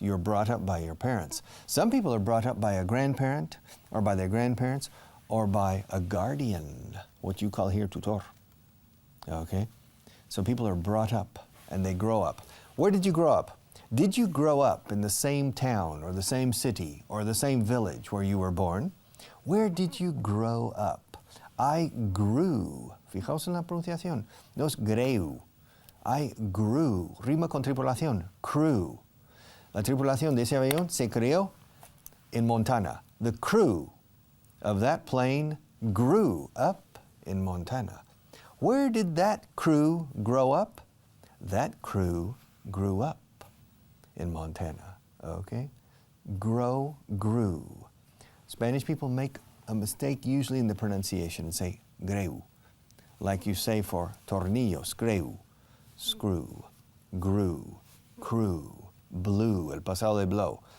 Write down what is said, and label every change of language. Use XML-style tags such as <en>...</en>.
<en>You're brought up by your parents. Some people are brought up by a grandparent or by their grandparents or by a guardian, what you call here tutor. Okay? So people are brought up and they grow up. Where did you grow up? Did you grow up in the same town or the same city or the same village where you were born? Where did you grow up? I grew.</en> <es>Fijaos en la pronunciación. No es greu.</es> <en>I grew.</en> <es>Rima con tripulación. Crew. La tripulación de ese avión se creó en Montana.</es> <en>The crew of that plane grew up in Montana. Where did that crew grow up? That crew grew up in Montana, okay? Grew. Spanish people make a mistake usually in the pronunciation and say greu, like you say for tornillo, screw, screw, grew, crew, blew,</en> <es>el pasado de blow.</es>